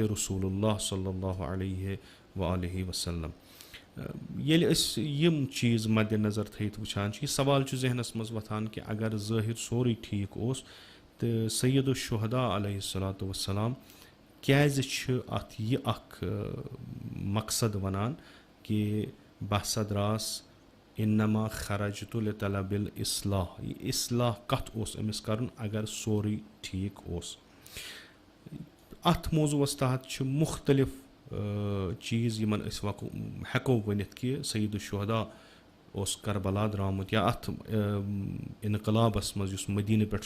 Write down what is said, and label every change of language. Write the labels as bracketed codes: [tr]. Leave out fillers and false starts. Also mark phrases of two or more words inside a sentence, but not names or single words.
[ks] رسوٗل اللہ [ar] صلی اللہ علیہ وآلہ وسلم [ks] ییٚلہِ أسۍ یِم چیٖز مدِ نظر تھٲیِتھ وٕچھان چھِ یہِ سوال چھُ ذہنس منٛز وۄتھان کہِ اگر ظٲہِر سورُے ٹھیٖک اوس تہٕ سید الشہدا [ar] علیہ الصلوۃ والسلام [ks] کیازِ چھِ اَتھ یہِ اکھ مقصد وَنان کہِ بہٕ ہسا درٛاس [ar] اِنما خرجتُ لطلب الإصلاح [ks] یہِ اِصلاح کَتھ اوس أمِس کَرُن اگر سورُے ٹھیٖک اوس اَتھ موضوٗعس تحت چھِ مُختٔلِف چیٖز یِمن أسۍ ہٮ۪کو ؤنِتھ کہِ سید الشہدا اوس کربلا درٛامُت یا اَتھ اِنقلابس منٛز یُس مدیٖنہٕ پٮ۪ٹھ